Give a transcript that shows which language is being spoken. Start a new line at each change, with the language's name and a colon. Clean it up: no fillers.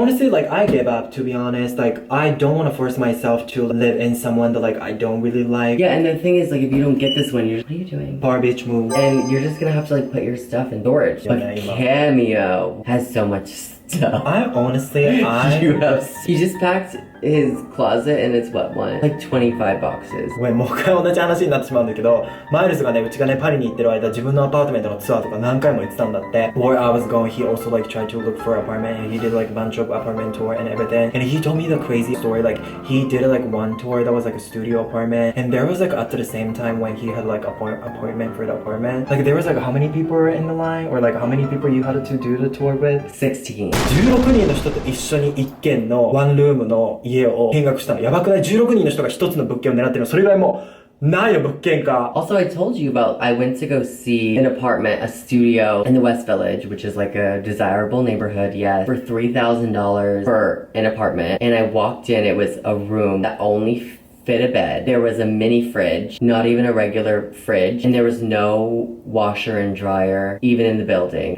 English: Honestly, like I gave up to be honest. Like I don't want to force myself to live in someone that like I don't really like. Yeah, and the thing is, like, if you don't get this one, you're just, what are you doing? Bar bitch move. And you're just gonna have to like put your stuff in storage. But kemio has so much stuff. I honestly, He just packed his closet, and it's what, one? Like 25 boxes.
Japanese: ごめん、もう一回同じ話になってしまうんだけど、マイルズがね、うちがね、パリに行ってる間、自分のアパートメントのツアーとか何回も行ってたんだって。
English: Where I was going, he also like tried to look for an apartment, and he did like a bunch of apartment tour and everything. And he told me the crazy story, like he did like one tour that was like a studio apartment, and there was like at the same time when he had like appointment for the apartment, like there was like how many people were in the line, or like how many people you had to do the tour with? 16.
Japanese: 16人の人と一緒に一軒のワンルームの家を見学したの。やばくない？ 16人の人が一つの物件を狙ってるの。それぐらいもうないよ、物件か。
English: Also, I told you about, I went to go see an apartment, a studio in the West Village, which is like a desirable neighborhood, yes, for $3,000 for an apartment. And I walked in, it was a room that only fit a bed. There was a mini fridge, not even a regular fridge, and there was no washer and dryer even in the building.